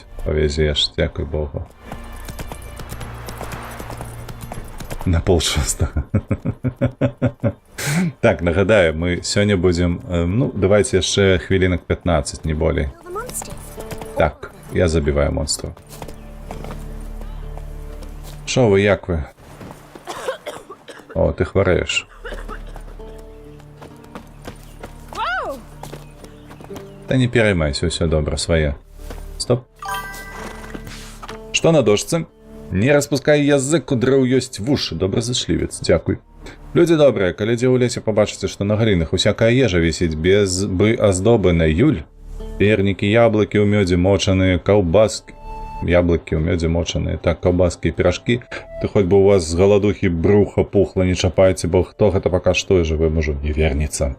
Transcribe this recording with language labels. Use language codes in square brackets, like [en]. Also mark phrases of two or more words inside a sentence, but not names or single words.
[be] Павязеш, дзякуй Богу. На 5:30. Так, нагадаю, мы сёння будзем... Ну, давайте яшчэ хвілінак 15, не болей. [uk] Так. Я забиваю монстров. Шо вы, як вы? [be] О, ты хварэеш. [uk] Та не переймайся, все добре, своє. [ru] Стоп. Что на дошцы? [be] Не распускай язык, у дрэў ёсць вушы. Добразычлівец, дзякуй. Людзі добрыя, калі дзе ў лесе пабачыце, што на галінах усякая ежа вісіць без бы аздобы на юль, пернікі, яблыкі ў мёдзе мочаныя, каўбаскі, яблыкі ў мёдзе мочаныя, так, каўбаскі і піражкі, ты хоць бы у вас з галадухі бруха пухла, не чапайце, бо хто гэта пакаштуе, жывы мужу не вернецца.